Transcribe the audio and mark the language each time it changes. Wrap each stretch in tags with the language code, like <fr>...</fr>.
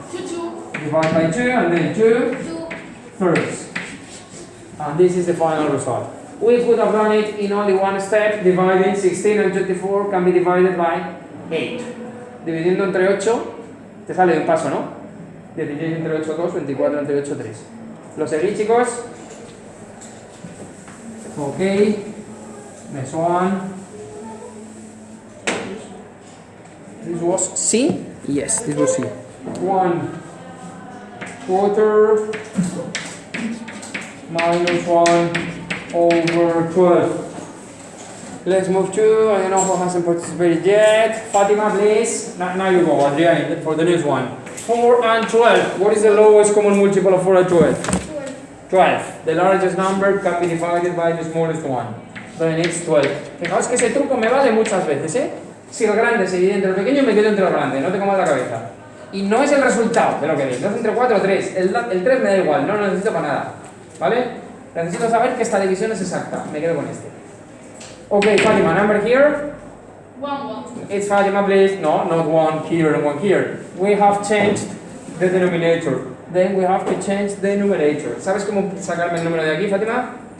<en>Divide by 2 and then 2 thirds. And this is the final result. We could have done it in only one step. Dividing 16 and 24 can be divided by 8.</en> <es>Dividiendo entre 8, te sale de un paso, ¿no? 16 entre 8, 2, 24 entre 8, 3. ¿Lo seguís, chicos?</es> <en>Okay. Next one. This was C? Yes, this was C. 1 quarter minus 1 over 12. Let's move to, I don't know who hasn't participated yet. Fatima, please. Now you go, Adrian, for the next one. 4 and 12. What is the lowest common multiple of 4 and 12? 12. The largest number can be divided by the smallest one. Then it's 12.</en> <es>Fijaos que ese truco me vale muchas veces, ¿eh? Si el grande se divide entre el pequeño, me quedo entre el grande. No te comas la cabeza. Y no es el resultado de lo que veis. 2 entre 4 o 3. El 3 me da igual, no lo necesito para nada. ¿Vale? Necesito saber que esta división es exacta. Me quedo con este.</es> <en>Okay, Fatima, number here? 1. It's Fatima, please. No, not 1 here and 1 here. We have changed the denominator. Then we have to change the numerator.</en> <es>¿Sabes cómo sacarme el número de aquí, Fatima?</es>